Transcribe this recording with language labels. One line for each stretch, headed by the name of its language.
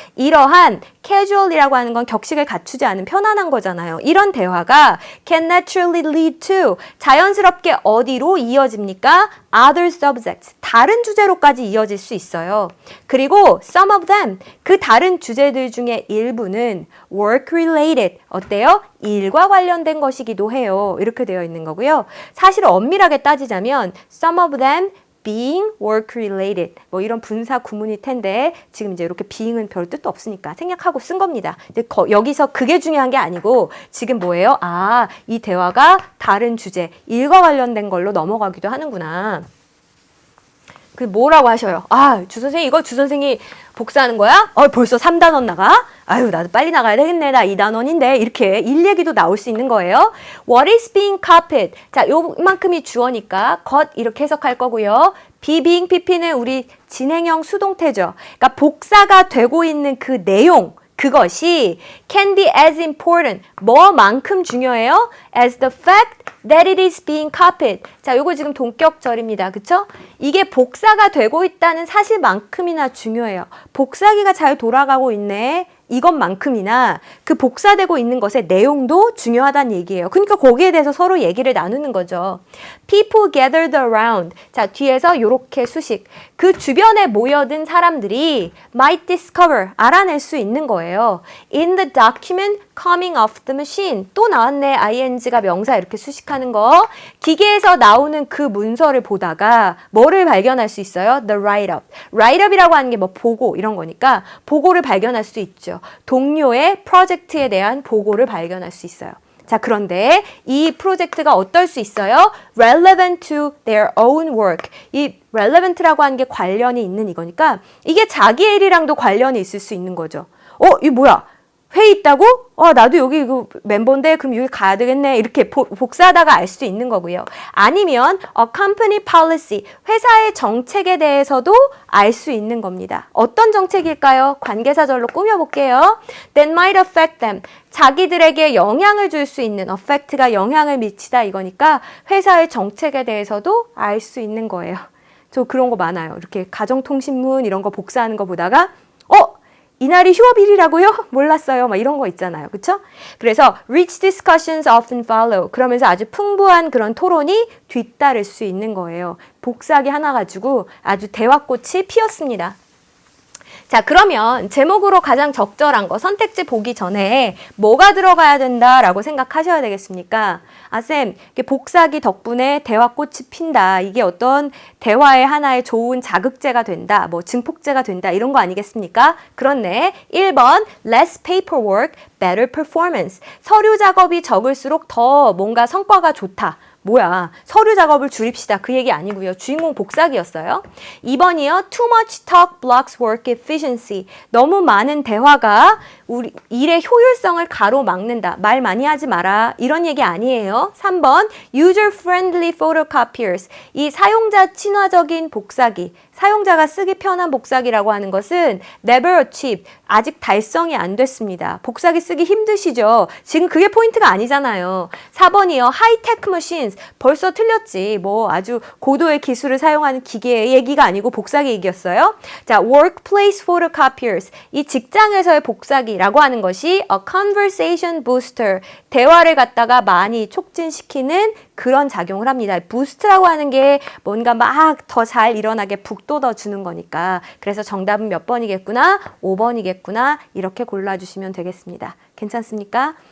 Korean: 이러한 casual이라고 하는 건 격식을 갖추지 않은 편안한 거잖아요. 이런 대화가
English: can naturally lead to.
Korean: 자연스럽게 어디로 이어집니까?
English: Other subjects.
Korean: 다른 주제로까지 이어질 수 있어요. 그리고
English: some of them.
Korean: 그 다른 주제들 중에 일부는
English: work related.
Korean: 어때요? 일과 관련된 것이기도 해요. 이렇게 되어 있는 거고요. 사실 엄밀하게 따지자면
English: some of them being work related
Korean: 뭐 이런 분사 구문일 텐데 지금 이제 이렇게 being은 별 뜻도 없으니까 생략하고 쓴 겁니다. 근데 여기서 그게 중요한 게 아니고 지금 뭐예요? 아, 이 대화가 다른 주제, 일과 관련된 걸로 넘어가기도 하는구나. 그 뭐라고 하셔요? 아, 주선생님 이거 주선생이 복사하는 거야? 벌써 3단원 나가? 아유, 나도 빨리 나가야 되겠네. 나 2단원인데. 이렇게 일 얘기도 나올 수 있는 거예요.
English: What is being copied?
Korean: 자, 요만큼이 주어니까 got 이렇게 해석할 거고요. be, being, pp는 우리 진행형 수동태죠. 그러니까 복사가 되고 있는 그 내용, 그것이
English: can be as important,
Korean: 뭐만큼 중요해요?
English: as the fact that it is being copied.
Korean: 자, 요거 지금 동격절입니다. 그쵸? 이게 복사가 되고 있다는 사실만큼이나 중요해요. 복사기가 잘 돌아가고 있네. 이것만큼이나 그 복사되고 있는 것의 내용도 중요하다는 얘기예요. 그러니까 거기에 대해서 서로 얘기를 나누는 거죠.
English: People gathered around.
Korean: 자, 뒤에서 요렇게 수식. 그 주변에 모여든 사람들이
English: might discover.
Korean: 알아낼 수 있는 거예요.
English: In the document coming off the machine.
Korean: 또 나왔네. ing가 명사 이렇게 수식하는 거. 기계에서 나오는 그 문서를 보다가 뭐를 발견할 수 있어요?
English: The write-up.
Korean: write-up이라고 하는 게 뭐 보고 이런 거니까 보고를 발견할 수 있죠. 동료의 프로젝트에 대한 보고를 발견할 수 있어요. 자, 그런데 이 프로젝트가 어떨 수 있어요?
English: relevant to their own work.
Korean: 이 relevant라고 하는 게 관련이 있는 이거니까 이게 자기의 일이랑도 관련이 있을 수 있는 거죠. 이게 뭐야? 회의 있다고? 나도 여기 그 멤버인데 그럼 여기 가야 되겠네. 이렇게 복사하다가 알 수 있는 거고요. 아니면 company policy, 회사의 정책에 대해서도 알 수 있는 겁니다. 어떤 정책일까요? 관계사절로 꾸며볼게요.
English: That might affect them.
Korean: 자기들에게 영향을 줄 수 있는 affect가 영향을 미치다 이거니까 회사의 정책에 대해서도 알 수 있는 거예요. 저 그런 거 많아요. 이렇게 가정통신문 이런 거 복사하는 거 보다가 이날이 휴업일이라고요? 몰랐어요. 막 이런 거 있잖아요. 그쵸? 그래서
English: rich discussions often follow.
Korean: 그러면서 아주 풍부한 그런 토론이 뒤따를 수 있는 거예요. 복사하기 하나 가지고 아주 대화꽃이 피었습니다. 자, 그러면 제목으로 가장 적절한 거 선택지 보기 전에 뭐가 들어가야 된다라고 생각하셔야 되겠습니까? 아, 쌤, 복사기 덕분에 대화꽃이 핀다. 이게 어떤 대화의 하나의 좋은 자극제가 된다. 뭐 증폭제가 된다. 이런 거 아니겠습니까? 그렇네.
English: 1번, less paperwork, better performance.
Korean: 서류 작업이 적을수록 더 뭔가 성과가 좋다. 뭐야, 서류 작업을 줄입시다. 그 얘기 아니고요. 주인공 복사기였어요. 2번이요.
English: Too much talk blocks work efficiency.
Korean: 너무 많은 대화가 우리 일의 효율성을 가로막는다. 말 많이 하지 마라. 이런 얘기 아니에요. 3번
English: user-friendly photocopiers.
Korean: 이 사용자 친화적인 복사기. 사용자가 쓰기 편한 복사기라고 하는 것은
English: never achieved.
Korean: 아직 달성이 안 됐습니다. 복사기 쓰기 힘드시죠? 지금 그게 포인트가 아니잖아요. 4번이요.
English: high-tech machines.
Korean: 벌써 틀렸지. 뭐 아주 고도의 기술을 사용하는 기계의 얘기가 아니고 복사기 얘기였어요.
English: 자, workplace photocopiers.
Korean: 이 직장에서의 복사기라고 하는 것이
English: a conversation booster.
Korean: 대화를 갖다가 많이 촉진시키는 그런 작용을 합니다. 부스트라고 하는 게 뭔가 막 더 잘 일어나게 북돋아 주는 거니까. 그래서 정답은 몇 번이겠구나? 5번이겠구나. 이렇게 골라주시면 되겠습니다. 괜찮습니까?